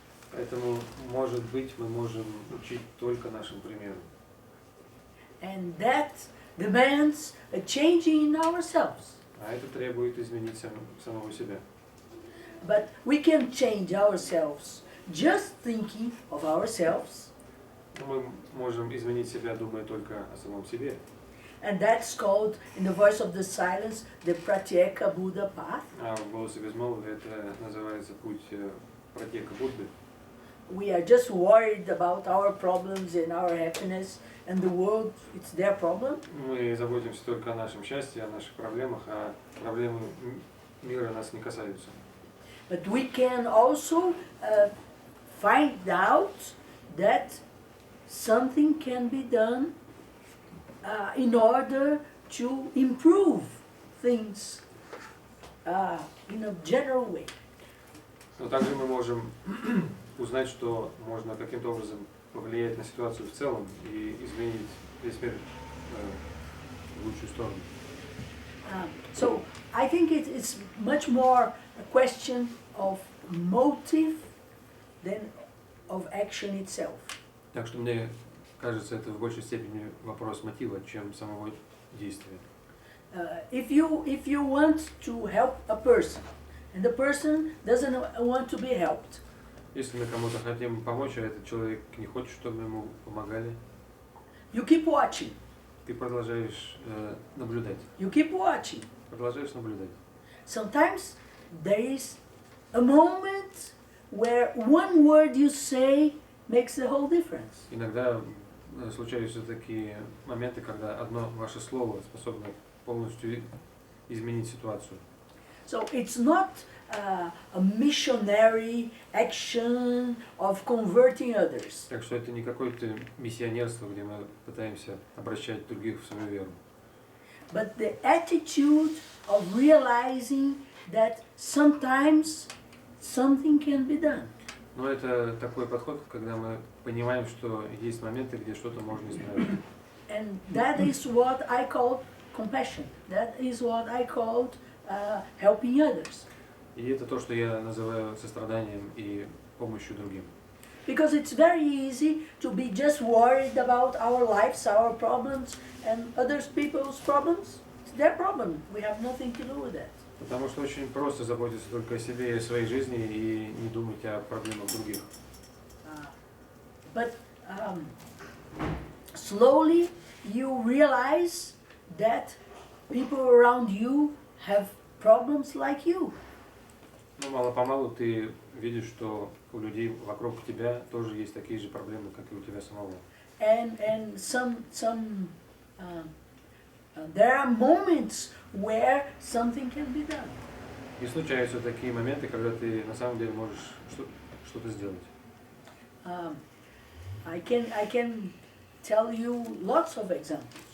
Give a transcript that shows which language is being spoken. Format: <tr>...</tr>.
<ru>Поэтому, может быть, мы можем учить только нашим примером.</ru> <en>And that demands a changing in ourselves.</en> <ru>А это требует изменить самого себя.</ru> <en>But we can change ourselves just thinking of ourselves.</en> <ru>Мы можем изменить себя, думая только о самом себе.</ru> <en>And that's called, in the voice of the silence, the Pratyeka Buddha path.</en> <ru>А в голосе безмолвия это называется путь Пратьека Будды.</ru> <en>We are just worried about our problems and our happiness, and the world, it's their problem.</en> <ru>Мы заботимся только о нашем счастье, о наших проблемах, а проблемы мира нас не касаются.</ru> <en>But we can also find out that something can be done in order to improve things in a general way.</en> <ru>Но также мы можем узнать, что можно каким-то образом повлиять на ситуацию в целом и изменить весь мир в лучшую сторону.</ru> <en>So I think it's much more a question of motive than of action itself.</en> <ru>Так что мне кажется, это в большей степени вопрос мотива, чем самого действия.</ru> <en>If you want to help a person, and the person doesn't want to be helped,</en> <ru>Если мы кому-то хотим помочь, а этот человек не хочет, чтобы ему помогали,</ru> <en>you keep watching.</en> <ru>ты продолжаешь наблюдать.</ru> <en>You keep watching.</en> <ru>Продолжаешь наблюдать.</ru> <en>Sometimes there is a moment where one word you say makes the whole difference.</en> <ru>Иногда случаются такие моменты, когда одно ваше слово способно полностью изменить ситуацию.</ru> <en>So it's not a missionary action of converting others.</en> <ru>Так что это не какое-то миссионерство, где мы пытаемся обращать других в свою веру.</ru> <en>But the attitude of realizing that sometimes something can be done.</en> <ru>Но это такой подход, когда мы понимаем, что есть моменты, где что-то можно исправить.</ru> <en>And that is what I call compassion. That is what I called helping others.</en> <ru>И это то, что я называю состраданием и помощью другим.</ru> <en>Because it's very easy to be just worried about our lives, our problems, and other people's problems. It's their problem. We have nothing to do with that.</en> <ru>Потому что очень просто заботиться только о себе и о своей жизни и не думать о проблемах других.</ru> <en>But slowly you realize that people around you have problems like you.</en> <ru>Ну, мало-помалу ты видишь, что у людей вокруг тебя тоже есть такие же проблемы, как и у тебя самого.</ru> <en>And there are moments where something can be done.</en> <ru>И случаются такие моменты, когда ты на самом деле можешь что-то сделать.</ru> <en>I can tell you lots of examples.</en>